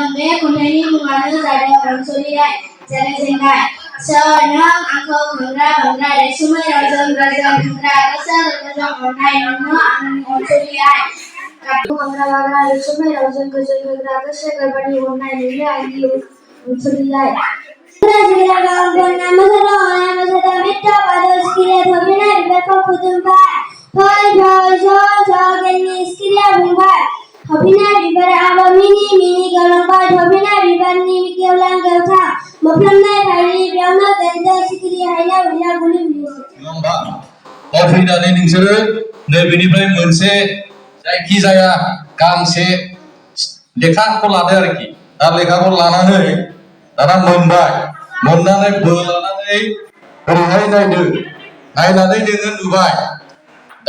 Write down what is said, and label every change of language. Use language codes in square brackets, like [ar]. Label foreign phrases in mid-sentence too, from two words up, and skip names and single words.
[brx] बे खन्थाइनि मुङानो जादों अनसुलियाय जागायजेननाय। सोर नों आंखौ खांग्रा बांग्रा रैसुमै रावजों रायजों खांग्रा गोसो गोरबोजों अरनाय नोंनो आंनि अनसुलियाय। खांग्रा बांग्रा रैसुमै रावजों गोजोन होग्रा गोसो गोरबोनि अरनाय नोंनो आंनि अनसुलियाय। Hopina bibar aba mini galongba hopina bibarni geolang geota moflamnai bhairi beawno ganja sikri haila haila guli guli नङा फैनानै नोंसोरो नैबेनिफ्राय मोनसे जायखि जाया गांसे लेखाखौ लादो आरोखि दा लेखाखौ लानानै दाना मोननानै बोलानानै ओरैहाय नायदो नायनानै नोङो नुबाय दा